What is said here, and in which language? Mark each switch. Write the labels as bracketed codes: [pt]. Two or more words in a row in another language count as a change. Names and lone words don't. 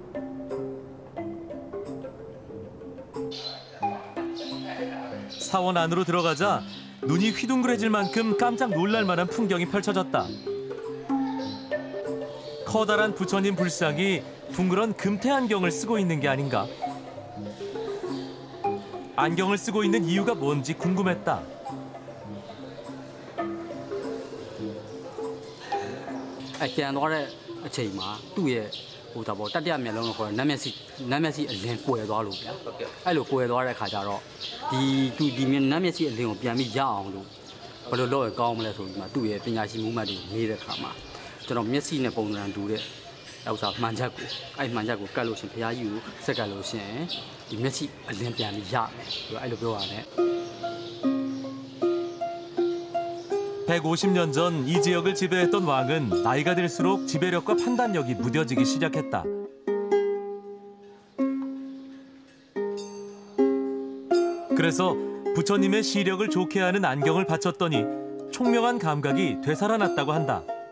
[ko] 사원 안으로 들어가자 눈이 휘둥그레질 만큼 깜짝 놀랄 만한 풍경이 펼쳐졌다. 커다란 부처님 불상이 둥그런 금태 안경을 쓰고 있는 게 아닌가. 안경을 쓰고 있는 이유가 뭔지 궁금했다. [my] ပြန်သွားတဲ့အချိန်မှာသူ့ရဲ့တတိယမျက်လုံးကိုခေါ်နတ်မျက်စိအလင်းကွယ်သွားလို့ဗျာအဲ့လိုကွယ်သွားတဲ့ခါကျတော့ဒီနတ်မျက်စိအလင်းကိုပြန်ပြီးရအောင်လို့ဘယ်လိုလုပ်ရကောင်းမလဲဆိုပြီးမှသူ့ရဲ့ပညာရှိမှုမှတ်တွေနေတဲ့ခါမှာကျွန်တော်မျက်စိနဲ့ပုံစံတူတဲ့ဥစ္စာမှန်ချက်ကိုကတ်လို့ရှင်ဘုရားကြီးကိုစက်ကတ်လို့ရှင်ဒီမျက်စိအလင်းပြန်ပြီးရမယ်ဆိုတော့အဲ့လိုပြောရတယ် [ko] 150년 전 이 지역을 지배했던 왕은 나이가 들수록 지배력과 판단력이 무뎌지기 시작했다. 그래서 부처님의 시력을 좋게 하는 안경을 바쳤더니 총명한 감각이 되살아났다고 한다.